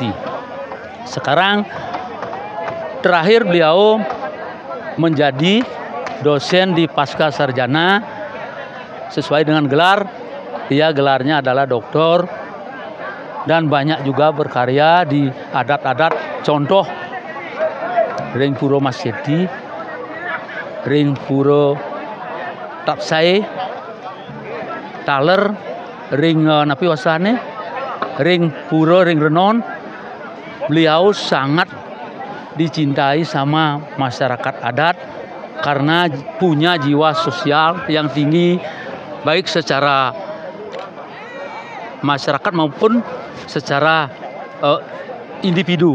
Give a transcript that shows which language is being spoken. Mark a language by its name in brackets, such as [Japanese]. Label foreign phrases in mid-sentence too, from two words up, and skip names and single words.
[Indonesian] Sekarang terakhir beliau menjadi dosen di Pasca Sarjana sesuai dengan gelar. Dia gelarnya adalah doktor dan banyak juga berkarya di adat-adat, contoh Ring Puro Masyeti, Ring Puro Tapsai, Taler, Ring Napi Wasane, Ring Puro Ring Renon. Beliau sangat dicintai sama masyarakat adat karena punya jiwa sosial yang tinggi, baik secara masyarakat maupun secara individu.